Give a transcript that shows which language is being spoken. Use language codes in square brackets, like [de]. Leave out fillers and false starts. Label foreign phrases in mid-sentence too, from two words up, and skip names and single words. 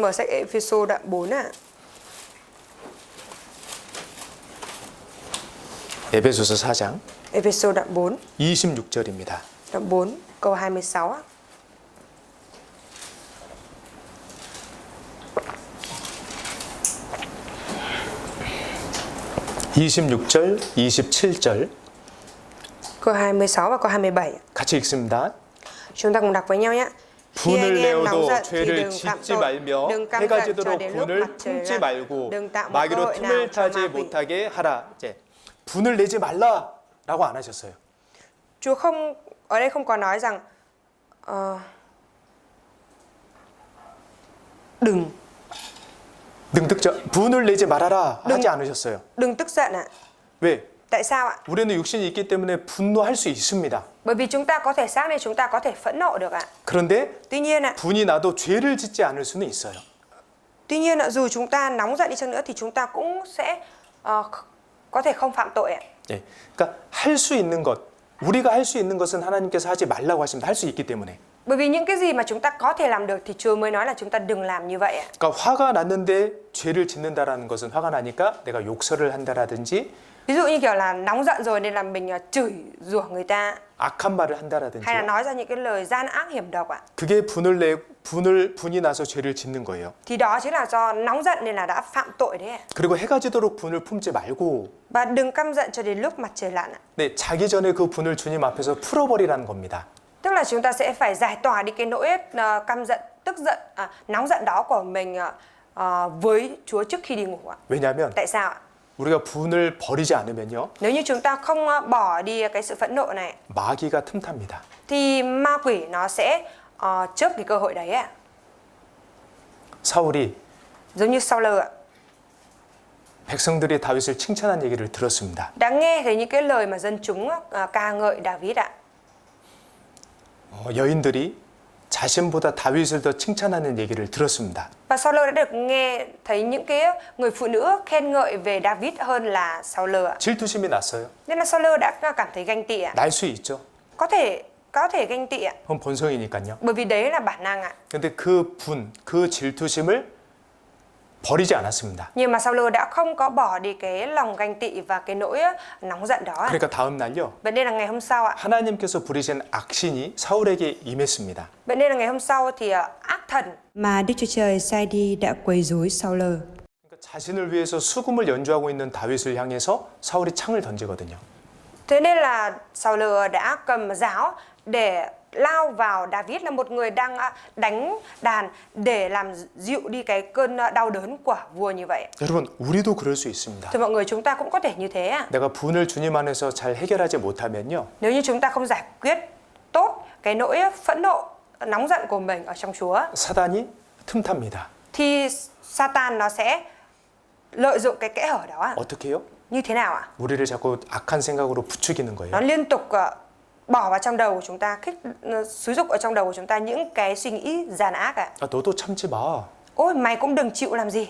[vi] mở sách Ephesos đoạn 4 ạ. [ko] 에베소서 4장 [vi] Ephesos đoạn 4, [ko] 26절입니다. [vi] đoạn 4 câu 26 ạ. [ko] (26절) (27절) [vi] Câu 26 và câu 27 ạ. [ko] 같이 읽습니다. [vi] Chúng ta cùng đọc với nhau nhé. Khi anh [ko] 분을 [vi] em nóng [ko] 내어도 [vi] giận thì [ko] 죄를 [vi] đừng phạm [ko] 짓지 [vi] tội, [ko] 말며 [vi] đừng căm [ko] 해가 [vi] giận cho [ko] 지도록 [vi] đến lúc [ko] 분을 [vi] mặt trời [ko] 품지 [vi] lặn, [ko] 말고 [vi] đừng tạo một cơ [ko] 마귀로 [vi] hội nào [ko] 틈을 [vi] cho [ko] 타지 [vi] ma quỷ. [ko] 못하게 하라. 이제 분을 내지 말라라고 안 하셨어요. [vi] Chúa không ở đây không có nói rằng đừng tức giận. [ko] 분을 내지 말아라 하지 않으셨어요. [vi] đừng tức giận ạ. [ko] 왜? [vi] Tại sao ạ? [ko] 우리는 육신이 있기 때문에 분노할 수 있습니다. [vi] Bởi vì chúng ta có thể xác nên chúng ta có thể phẫn nộ được ạ. [ko] 그런데 [vi] Tuy nhiên ạ, [ko] 분이 나도 죄를 짓지 않을 수는 있어요. [vi] dù chúng ta nóng giận đi chăng nữa thì chúng ta cũng sẽ có thể không phạm tội ạ. [ko] 예, 그러니까 할 수 있는 것, 우리가 할 수 있는 것은 하나님께서 하지 말라고 하십니다. 할 수 있기 때문에. [vi] Bởi vì những cái gì mà chúng ta có thể làm được thì Chúa mới nói là chúng ta đừng làm như vậy ạ. [ko] 그러니까 화가 났는데 죄를 짓는다라는 것은 화가 나니까 내가 욕설을 한다라든지 [vi] Ví dụ như kiểu là nóng giận rồi nên là mình chửi rủa người ta [ko] 악한 말을 한다라든지 [vi] hay là nói ra những cái lời gian ác hiểm độc ạ. [ko] 그게 분이 나서 죄를 짓는 거예요. [vi] Thì đó chính là do nóng giận nên là đã phạm tội đấy ạ. [ko] 그리고 해가 지도록 분을 품지 말고 [vi] Và đừng căm giận cho đến lúc mặt trời lặn ạ. [ko] 네, 자기 전에 그 분을 주님 앞에서 풀어버리라는 겁니다. [vi] Tức là chúng ta sẽ phải giải tỏa đi cái nỗi căm giận, tức giận, nóng giận đó của mình với Chúa trước khi đi ngủ ạ. [ko] 왜냐하면 [vi] Tại sao ạ? [ko] 우리가 분을 버리지 않으면요 [vi] Nếu như chúng ta không bỏ đi cái sự phẫn nộ này [ko] 마귀가 틈탑니다. [vi] thì ma quỷ nó sẽ chớp cái cơ hội đấy ạ. [ko] 사울이 [vi] Giống như Saul ạ. [ko] 백성들이 다윗을 칭찬한 얘기를 들었습니다. [vi] Đã nghe thấy những cái lời mà dân chúng ca ngợi David ạ. [ko] 여인들이 자신보다 다윗을 더 칭찬하는 얘기를 들었습니다. [vi] Và Saul đã được nghe thấy những cái người phụ nữ khen ngợi về David hơn là Saul ạ. [ko] 질투심이 났어요. [vi] Nên là Saul đã cảm thấy ganh tị ạ. [ko] 날 수 있죠. [vi] Có thể ganh tị ạ. [ko] 그건 본성이니까요. [vi] Bởi vì đấy là bản năng ạ. [ko] 근데 그 질투심을 버리지 않았습니다. [vi] Nhưng mà Saul đã không có bỏ đi cái lòng ganh tị và cái nỗi nóng giận đó ạ. [ko] 그러니까 다음 날요. [vi] Vậy nên là ngày hôm sau ạ. [ko] 하나님께서 부리신 악신이 사울에게 임했습니다. [vi] Vậy nên là ngày hôm sau thì ác thần Mà Đức Chúa Trời sai đi đã quấy rối Saul. [ko] 그러니까 자신을 위해서 수금을 연주하고 있는 다윗을 향해서 사울이 창을 던지거든요. [vi] Thế nên là Saul đã cầm giáo để lao vào David, là một người đang đánh đàn để làm dịu đi cái cơn đau đớn của vua như vậy. [ko] 여러분, 우리도 그럴 수 있습니다. [vi] Thì mọi người, chúng ta cũng có thể như thế ạ. [ko] 내가 분을 주님 안에서 잘 해결하지 못하면요. [vi] Nếu như chúng ta không giải quyết tốt cái nỗi phẫn nộ, nóng giận của mình ở trong Chúa [ko] 사단이 틈탑니다. [vi] thì Satan nó sẽ lợi dụng cái kẽ hở đó ạ. [ko] 어떻게 해요? [vi] Như thế nào ạ? [ko] 우리를 자꾸 악한 생각으로 부추기는 [vi] Nó [ko] 거예요. [vi] liên tục bỏ vào trong đầu của chúng ta, xúi dục ở trong đầu của chúng ta những cái suy nghĩ gian ác ạ. [ko] 너도 참지 마. [vi] Ôi, mày cũng đừng chịu làm gì.